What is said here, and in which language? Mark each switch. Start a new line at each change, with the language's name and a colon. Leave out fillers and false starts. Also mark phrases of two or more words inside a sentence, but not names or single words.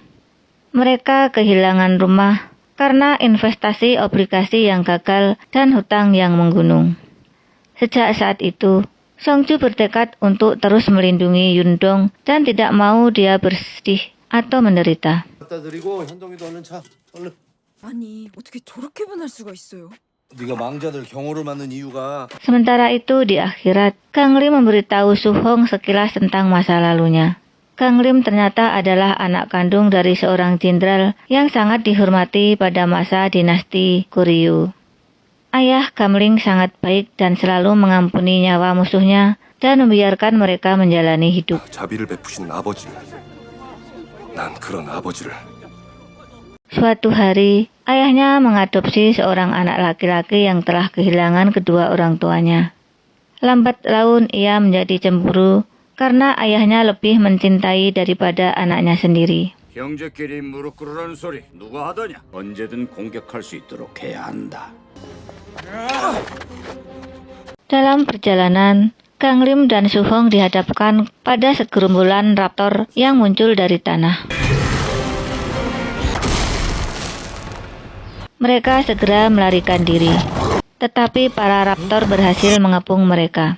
Indonesian: Mereka kehilangan rumah karena investasi obligasi yang gagal dan hutang yang menggunung. Sejak saat itu, Songju bertekad untuk terus melindungi Yundong dan tidak mau dia bersedih atau menderita.
Korean: 아니, 어떻게 저렇게 변할 수가 있어요? 네가 망자들 경호를 맡는 이유가
Indonesian: Sementara itu di akhirat, Kang Lim memberitahu Su Hong sekilas tentang masa lalunya. Kang Lim ternyata adalah anak kandung dari seorang jenderal yang sangat dihormati pada masa dinasti Goryeo. Ayah Kang Lim sangat baik dan selalu mengampuni nyawa musuhnya dan membiarkan mereka menjalani hidup.
Korean: 자비를 베푸시는 아버지. 난 그런 아버지를
Indonesian: Suatu hari, ayahnya mengadopsi seorang anak laki-laki yang telah kehilangan kedua orang tuanya. Lambat laun ia menjadi cemburu karena ayahnya lebih mencintai daripada anaknya sendiri.
Korean: 형제끼리 무릎 꿇으라는 소리 누가 하더냐? 언제든 공격할 수 있도록 해야 한다.
Indonesian: Dalam perjalanan, Kang Lim dan Su Hong dihadapkan pada segerombolan raptor yang muncul dari tanah. Mereka segera melarikan diri, tetapi para raptor berhasil mengepung mereka.